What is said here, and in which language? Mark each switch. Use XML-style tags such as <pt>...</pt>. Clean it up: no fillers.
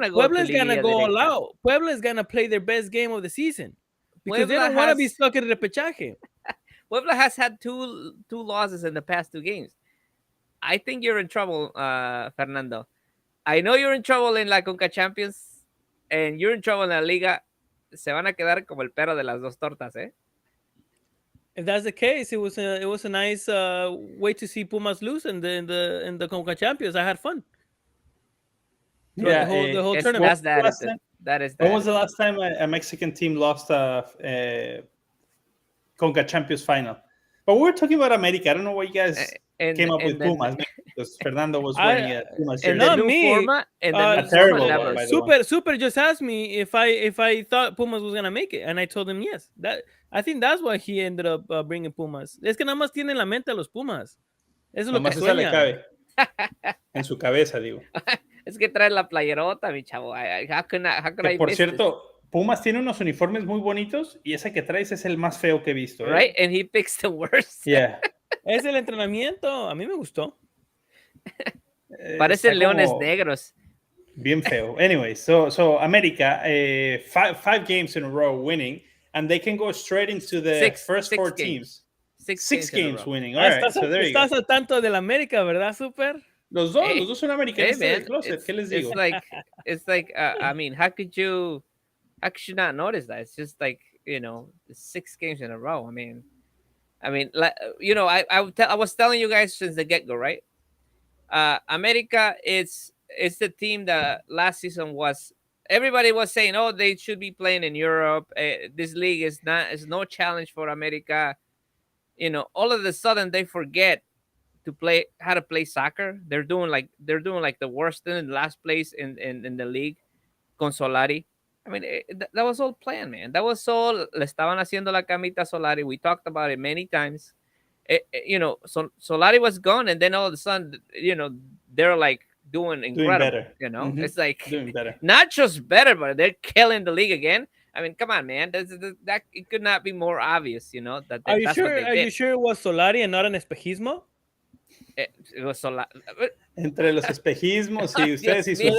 <en>Puebla is going to go all out. Puebla is going to play their best game of the season because they don't want to be stuck in the repechaje. Puebla has had two losses in the past 2 games. I think you're in trouble, Fernando. I know you're in trouble in la CONCACAF Champions and you're in trouble in la Liga.</en> <es>Se van a quedar como el perro de las 2 tortas, eh?</es> <en>If that's the case, it was a nice way to see Pumas lose in the CONCACAF Champions. I had fun. Yeah, the whole tournament. That is. When was the last time a Mexican team lost a CONCACAF Champions Final? But we were talking about America. I don't know why you guys came up with Pumas. Because Fernando was wearing a Pumas shirt. Not me. A terrible one, by the way. Super just asked me if I thought Pumas was gonna make it, and I told him yes. I think that's why he ended up bringing Pumas.</en> <es>Es que nada más tiene en la mente a los Pumas. Eso es lo que sueña. Le cabe. En su cabeza, digo. Es que trae la playerota, mi chavo.</es> <en>How can I</en> <es>por cierto, Pumas tiene unos uniformes muy bonitos y ese que traes es el más feo que he visto.</es> <en>Right, and he picks the worst. Yeah.</en> <es>Es el entrenamiento. A mí me gustó. Parecen leones negros. Bien feo.</es> <en>Anyway, so América, 5 games in a row winning, and they can go straight into the first 4 teams. 6 games winning. All right, so there you go.</en> <es>Estás al tanto del América, ¿verdad, Super? Los dos son americanos del closet. ¿Qué les digo?</es> <en>It's like I mean, how could you not notice that? It's just like, 6 games in a row. I mean, like, I was telling you guys since the get-go, right? America is the team that last season everybody was saying, oh, they should be playing in Europe. This league is no challenge for America. All of a sudden they forget how to play soccer. They're doing like the worst in last place in the league con Solari. I mean, that was all planned, man. That was all.</en> <es>Le estaban haciendo la camita a Solari.</es> <en>We talked about it many times. Solari was gone, and then all of a sudden, they're like doing incredible. Better. Mm-hmm. It's like doing better. Not just better, but they're killing the league again. I mean, come on, man. That it could not be more obvious, that. Are you sure it was Solari and not an espejismo? It was Solari.</en> <es>Entre los espejismos y ustedes y sus...</es>